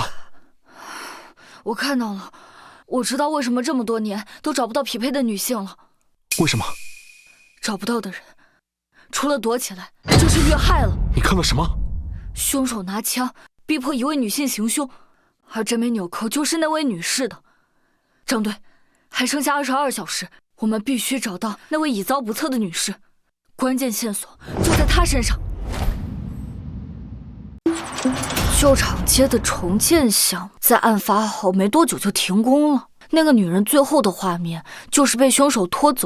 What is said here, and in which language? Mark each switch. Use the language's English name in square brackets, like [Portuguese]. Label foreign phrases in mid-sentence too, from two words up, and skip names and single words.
[Chinese] 我看到了，我知道為什麼這麼多年都找不到匹配的女性了。為什麼？找不到的人，除了躲起來，就是遇害了。你看到什麼？兇手拿槍逼迫一位女性行兇，而這枚紐扣就是那位女士的。張隊，還剩下22小時，我們必須找到那位已遭不測的女士，關鍵線索就在她身上。舊廠街的重建項目在案發後沒多久就停工了，那個女人最後的畫面就是被兇手拖走。